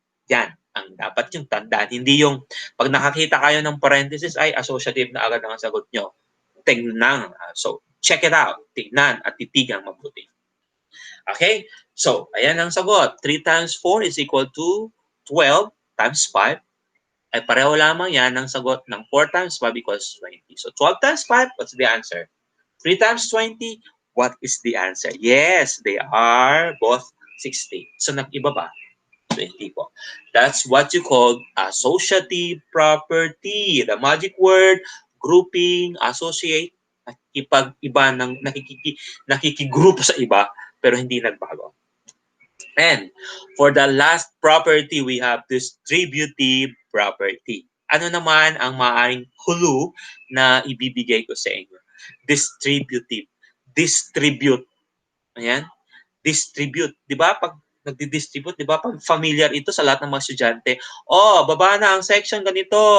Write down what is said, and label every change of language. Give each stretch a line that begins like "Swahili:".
Filipino: Yan ang dapat yung tandaan. Hindi yung pag nakakita kayo ng parentheses ay associative na agad ang sagot nyo. Tingnan. So,
English: check it out.
Filipino: Tingnan at titigang mabuti. Okay?
English: So,
Filipino: ayan ang sagot.
English: 3 times 4 is equal to 12 times 5.
Filipino: Ay pareho lamang yan ang sagot ng 4 times 5 equals 20.
English: So, 12 times 5, what's the answer? 3 times 20, what is the answer? Yes, they are both 60. So,
Filipino: nag-iba ba?
English: 20 po. That's what you call associative property. The magic word, grouping, associate,
Filipino: nakikipag-iba ng nakikigroup sa iba, pero hindi nagbago.
English: And for the last property, we have distributive property.
Filipino: Ano naman ang maaaring clue na ibibigay ko sa inyo?
English: Distributive. Distribute. Ayan. Distribute. Di ba?
Filipino: Pag nagdi-distribute, di ba? Pag familiar ito sa lahat ng mga estudyante, baba na ang section ganito.